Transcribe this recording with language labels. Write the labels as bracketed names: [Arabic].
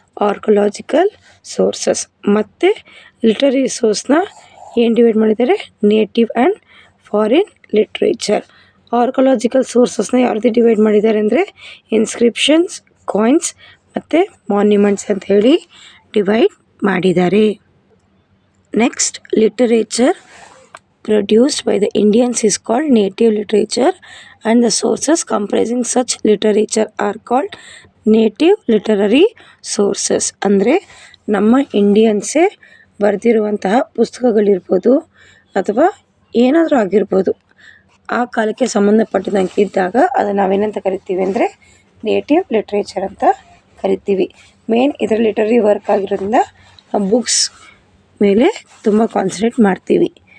[Kannada] Archaeological sources. ಮತ್ತು literary ಸೋರ್ಸ್ನ ಏನು divide ಮಾಡಿದ್ದಾರೆ, [English] Native and foreign literature. [Kannada] Archaeological ಸೋರ್ಸಸ್ನ ಯಾವ ರೀತಿ ಡಿವೈಡ್ ಮಾಡಿದ್ದಾರೆ ಅಂದರೆ ಇನ್ಸ್ಕ್ರಿಪ್ಷನ್ಸ್, ಕಾಯಿನ್ಸ್ ಮತ್ತು ಮಾನ್ಯುಮೆಂಟ್ಸ್ ಅಂತ ಹೇಳಿ ಡಿವೈಡ್ ಮಾಡಿದ್ದಾರೆ. [English] Next, literature produced by the Indians is called native literature and the sources comprising such literature are called native literary sources. [Kannada] ಅಂದರೆ ನಮ್ಮ ಇಂಡಿಯನ್ಸೇ ಬರೆದಿರುವಂತಹ ಪುಸ್ತಕಗಳಿರ್ಬೋದು ಅಥವಾ ಏನಾದರೂ ಆಗಿರ್ಬೋದು, ಆ ಕಾಲಕ್ಕೆ ಸಂಬಂಧಪಟ್ಟಿದಂಗೆ ಇದ್ದಾಗ ಅದನ್ನು ನಾವೇನಂತ ಕರಿತೀವಿ ಅಂದರೆ ನೇಟಿವ್ ಲಿಟ್ರೇಚರ್ ಅಂತ ಕರಿತೀವಿ. ಮೇನ್ ಇದರ ಲಿಟರರಿ ವರ್ಕ್ ಆಗಿರೋದ್ರಿಂದ ನಾವು ಬುಕ್ಸ್ ಮೇಲೆ ತುಂಬ ಕಾನ್ಸಂಟ್ರೇಟ್ ಮಾಡ್ತೀವಿ.